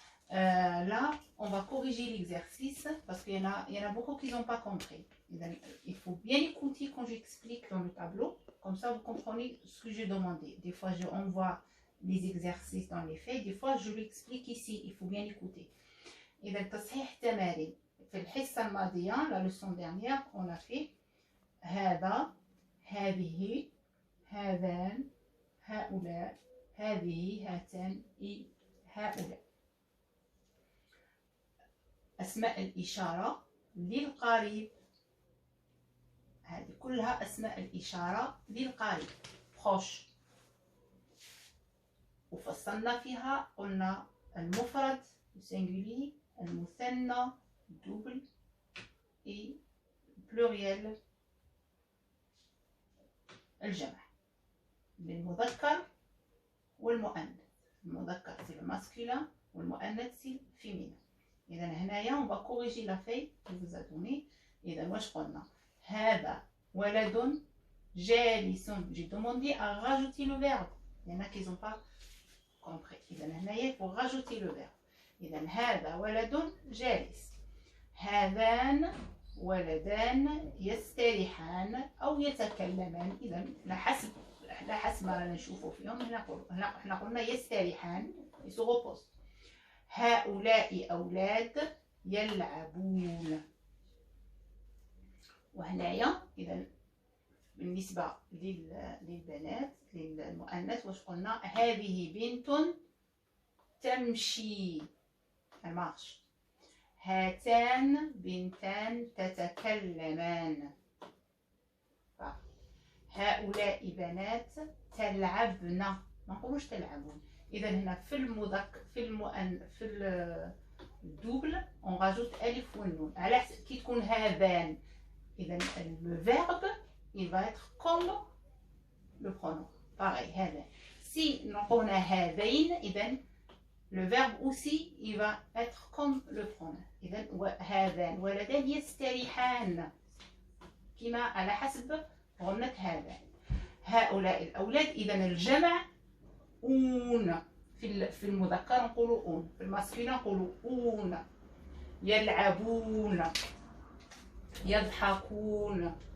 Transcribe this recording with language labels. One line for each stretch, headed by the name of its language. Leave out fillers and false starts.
French: Là, on va corriger l'exercice parce qu'il y en a beaucoup qui n'ont pas compris. Il faut bien écouter quand j'explique dans le tableau. Comme ça, vous comprenez ce que j'ai demandé. Des fois, je envoie les exercices dans les faits. Des fois, je l'explique ici. Il faut bien écouter.
Arabic: إذا تصحيح تمارين. في الحصة الماضية,
French: la leçon dernière, on a fait
Arabic: هذا, هذه, هذان, هؤلاء, هذه, هاتان, et هؤلاء. أسماء الإشارة للقريب. هذه كلها أسماء الإشارة للقريب.
French: proche.
Arabic: وفصلنا فيها, قلنا المفرد singulier, المثنى double et pluriel الجمع. للمذكر والمؤنث.
French: المذكر c'est le masculin والمؤنث c'est le féminin.
Arabic: إذا هنايا
French: on va corriger la feuille qui vous a donné.
Arabic: إذا واش قلنا؟ هذا ولد جالس.
French: J'ai demandé à rajouter le verbe. Il y en a qui n'ont pas compris.
Arabic: إذا هنايا
French: il faut rajouter le verbe.
Arabic: إذا هذا ولد جالس. هذان ولدان يستريحان أو يتكلمان. إذا على حسب ما رانا نشوفوا فيهم. هنا قلنا يستريحان,
French: ils se reposent.
Arabic: هؤلاء أولاد يلعبون. وهنايا إذا بالنسبة للبنات للمؤنث واش قلنا؟ هذه بنت تمشي المارش. هاتان بنتان تتكلمان. هؤلاء بنات تلعبن. ما نقولوش تلعبون. إذا هنا في المذكر في الدوبل
French: on rajoute
Arabic: ألف والنون. على كي تكون هذان, إذا
French: le verbe il va être comme le pronom. Pareil, هذا. Si
Arabic: نقولنا هذين, إذا
French: le verbe aussi il va être comme le pronom.
Arabic: إذا هذان ولدان يستريحان كما على حسب غنة هذان. هؤلاء الأولاد, إذا الجمع أون. في المذكر نقولوا أون, في الماسكولين نقولوا أون. يلعبون, يضحكون.